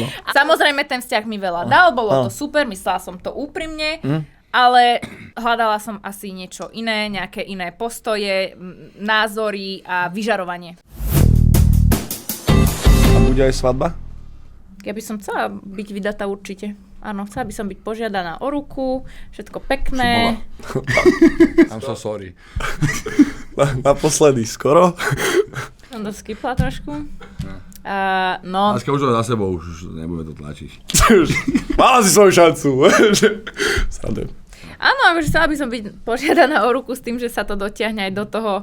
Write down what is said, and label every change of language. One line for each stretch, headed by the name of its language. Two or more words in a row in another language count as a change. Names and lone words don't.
Slovak: A samozrejme ten vzťah mi veľa dal, bolo to super, myslela som to úprimne, ale hľadala som asi niečo iné, nejaké iné postoje, názory a vyžarovanie. A bude aj svadba? Keby som chcela byť vydatá určite. Áno, chcela by som byť požiadaná o ruku, všetko pekné.
English: I'm so sorry.
Slovak: Naposledy, skoro. Som to skipla trošku. No, Láska už to za sebou, už nebudeme to tlačiť. Mala si svoju šancu. Srandujem. áno, akože chcela by som byť požiadaná o ruku s tým, že sa to dotiahne aj do toho